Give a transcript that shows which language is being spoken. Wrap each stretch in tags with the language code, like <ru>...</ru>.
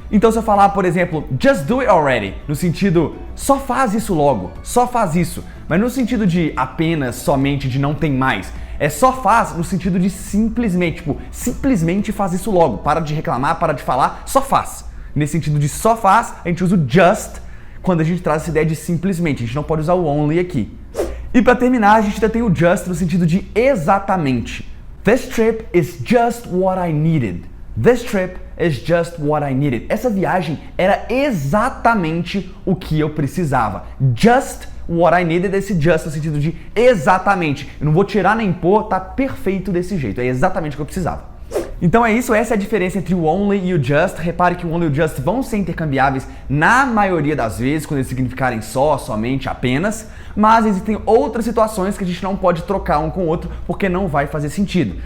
<pt>Então, se eu falar, por exemplo,</pt> <en>just do it already,</en> <pt>no sentido, só faz isso logo, só faz isso, mas no sentido de apenas, somente, de não tem mais, é só faz no sentido de simplesmente, tipo, simplesmente faz isso logo, para de reclamar, para de falar, só faz. Nesse sentido de só faz, a gente usa o just quando a gente traz essa ideia de simplesmente, a gente não pode usar o only aqui. E para terminar, a gente ainda tem o just no sentido de exatamente.</pt> <en>This trip is just what I needed. This trip is just what I needed.</en> <pt>Essa viagem era exatamente o que eu precisava.</pt> <en>Just what I needed,</en> <pt>esse just no sentido de exatamente. Eu não vou tirar nem pôr, tá perfeito desse jeito. É exatamente o que eu precisava. Então é isso, essa é a diferença entre o only e o just. Repare que o only e o just vão ser intercambiáveis na maioria das vezes, quando eles significarem só, somente, apenas, mas existem outras situações que a gente não pode trocar um com o outro porque não vai fazer sentido.</pt>